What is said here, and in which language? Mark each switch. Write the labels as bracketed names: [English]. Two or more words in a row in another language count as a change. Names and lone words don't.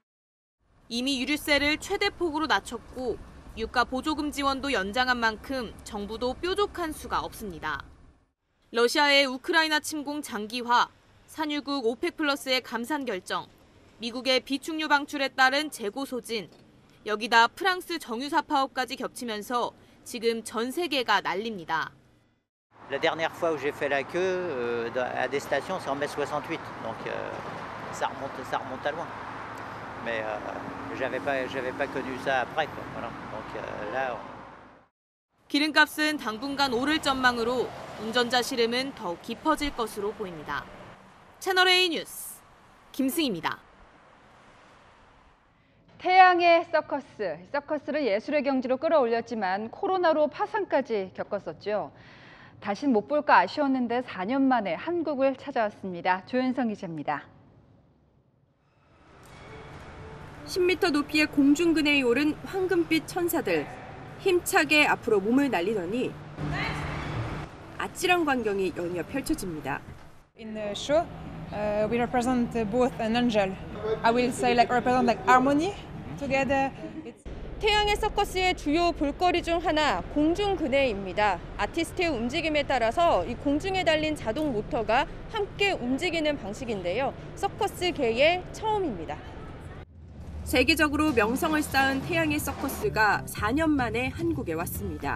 [Korean] 이미 유류세를 최대폭으로 낮췄고 유가 보조금 지원도 연장한 만큼 정부도 뾰족한 수가 없습니다. 러시아의 우크라이나 침공 장기화, 산유국 오펙 플러스의 감산 결정, 미국의 비축유 방출에 따른 재고 소진, 여기다 프랑스 정유사 파업까지 겹치면서 지금 전 세계가 난립니다. [French] La dernière fois où j'ai fait la queue à des stations, c'est en mai 68, donc ça remonte à loin. Mais j'avais pas connu ça après, quoi. Voilà. Donc là. [Korean] 기름값은 당분간 오를 전망으로 운전자 시름은 더욱 깊어질 것으로 보입니다. 채널A 뉴스 김승희입니다. 태양의 서커스를 예술의 경지로 끌어올렸지만 코로나로 파산까지 겪었었죠. 다신 못 볼까 아쉬웠는데 4년 만에 한국을 찾아왔습니다. 조현성 기자입니다. 10m 높이의 공중근해에 오른 황금빛 천사들. 힘차게 앞으로 몸을 날리더니 아찔한 광경이 연이어 펼쳐집니다. [English] In the show, we represent both an angel. I will say represent harmony together. [Korean] 태양의 서커스의 주요 볼거리 중 하나 공중근해입니다. 아티스트의 움직임에 따라서 이 공중에 달린 자동 모터가 함께 움직이는 방식인데요. 서커스계의 처음입니다. 세계적으로 명성을 쌓은 태양의 서커스가 4년 만에 한국에 왔습니다.